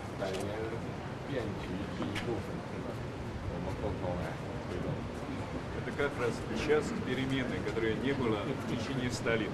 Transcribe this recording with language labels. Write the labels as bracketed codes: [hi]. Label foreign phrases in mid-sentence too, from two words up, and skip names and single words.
[zh] 应该是变局第一部分，我们共同来推动。 [ru] Это как раз сейчас перемены, которые не было в течение 100 лет.